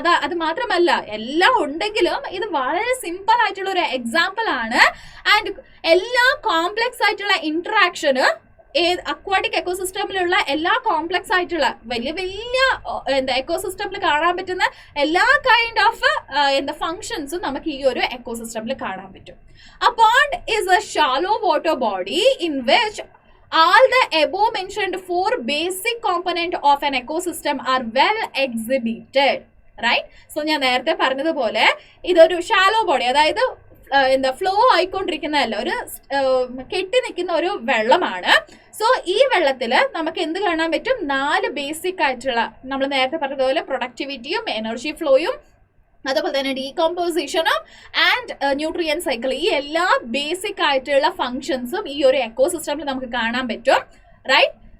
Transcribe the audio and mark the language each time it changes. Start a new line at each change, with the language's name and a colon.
Malayalam: അത് മാത്രമല്ല, എല്ലാം ഉണ്ടെങ്കിലും ഇത് വളരെ സിമ്പിൾ ആയിട്ടുള്ള ഒരു എക്സാമ്പിൾ ആണ്. ആൻഡ് എല്ലാ കോംപ്ലക്സ് ആയിട്ടുള്ള ഇന്ററാക്ഷന് അക്വാട്ടിക് എക്കോസിസ്റ്റമിലുള്ള എല്ലാ കോംപ്ലക്സ് ആയിട്ടുള്ള വലിയ എക്കോസിസ്റ്റമിൽ കാണാൻ പറ്റുന്ന എല്ലാ കൈൻഡ് ഓഫ് ഫങ്ഷൻസും നമുക്ക് ഈ ഒരു എക്കോസിസ്റ്റമിൽ കാണാൻ പറ്റും.
English: A pond is a shallow water body in which all the above mentioned 4 basic components of an ecosystem are well exhibited. Right?
Malayalam: So ഞാൻ നേരത്തെ പറഞ്ഞതുപോലെ ഇതൊരു ഷാലോ ബോഡി, അതായത് ഫ്ലോ ആയിക്കൊണ്ടിരിക്കുന്നതല്ല, ഒരു കെട്ടി നിൽക്കുന്ന ഒരു വെള്ളമാണ്. സോ ഈ വെള്ളത്തില് നമുക്ക് എന്ത് കാണാൻ പറ്റും? 4 ബേസിക് ആയിട്ടുള്ള, നമ്മൾ നേരത്തെ പറഞ്ഞതുപോലെ പ്രൊഡക്ടിവിറ്റിയും എനർജി ഫ്ലോയും അതുപോലെ തന്നെ ഡീകമ്പോസിഷനും ആൻഡ് ന്യൂട്രിയൻ സൈക്കിൾ, ഈ എല്ലാ ബേസിക് ആയിട്ടുള്ള ഫങ്ഷൻസും ഈ ഒരു എക്കോസിസ്റ്റമിൽ നമുക്ക് കാണാൻ പറ്റും. റൈറ്റ്?